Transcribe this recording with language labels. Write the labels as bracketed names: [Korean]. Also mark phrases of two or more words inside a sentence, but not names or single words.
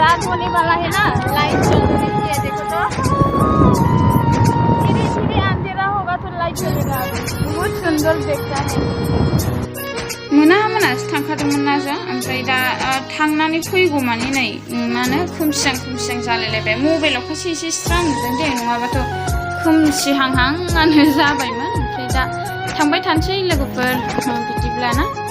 [Hindi] होने वाला है ना, लाइट जल रही है, देखो तो धीरे धीरे अंधेरा होगा तो लाइट जलेगा। बहुत सुंदर दिखता है। [Bodo] मोनासो थांखादोंमोन ना जों, ओमफ्राय दा थांनानै फैगौमानि नै मा होनो खोमसिहां जालायलायबाय। मबाइलावखासो एसे स्रां नुदों दे, नङाबाथ' खोमसिहांहांआनो जाबायमोन। ओमफ्राय दा थांबाय थानोसै लोगोफोर, बिदिब्ला ना।